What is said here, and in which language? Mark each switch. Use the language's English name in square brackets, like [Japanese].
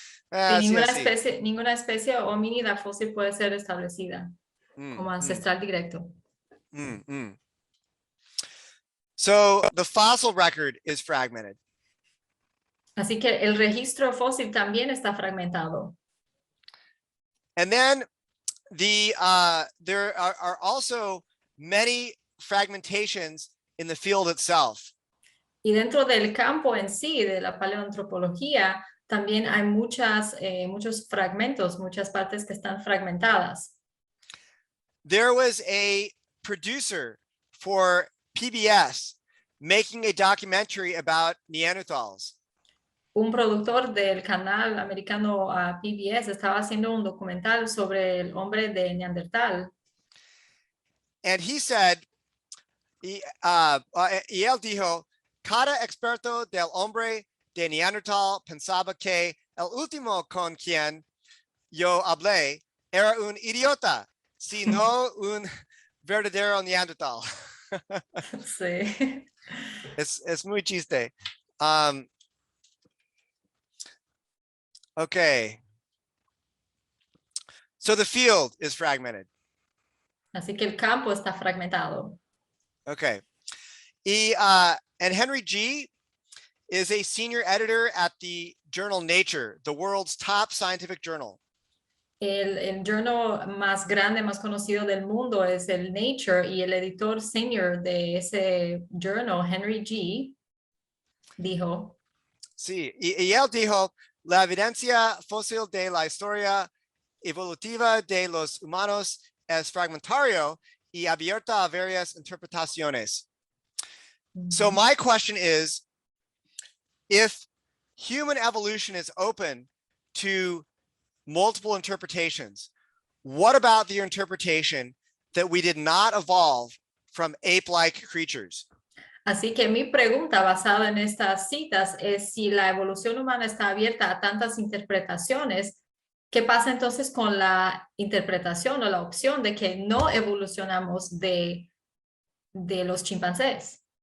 [Spanish] Ninguna especie homínida fósil puede ser establecida como ancestral directo. [English] So the fossil record is fragmented. [Spanish] Así que el registro fósil también está fragmentado. [English] And then there are also many fragmentations in the field itself. [Spanish] Y dentro del campo en sí, de la paleoantropología, también hay muchos fragmentos, muchas partes que están fragmentadas. [English] There was a producer for PBS making a documentary about Neanderthals. [Spanish] Un productor del canal americano PBS estaba haciendo un documental sobre el hombre de Neandertal. [English] And he said, [Spanish] y él dijo, cada experto del hombre de Neandertal pensaba que el último con quien yo hablé era un idiota, sino un verdadero Neandertal. Sí. Es muy chiste. Okay. [English] So the field is fragmented. [Spanish] Así que el campo está fragmentado. [English] Okay. And Henry G is a senior editor at the journal Nature, the world's top scientific journal. [Spanish] El journal más grande, más conocido del mundo es el Nature y el editor senior de ese journal, Henry G., dijo. Sí, y él dijo, la evidencia fósil de la historia evolutiva de los humanos es fragmentario y abierta a varias interpretaciones. [English] So my question is, if human evolution is open to multiple interpretations, what about the interpretation that we did not evolve from ape-like creatures? [Spanish] Así que mi pregunta basada en estas citas es si la evolución humana está abierta a tantas interpretaciones, ¿qué pasa entonces con la interpretación o la opción de que no evolucionamos de los chimpancés?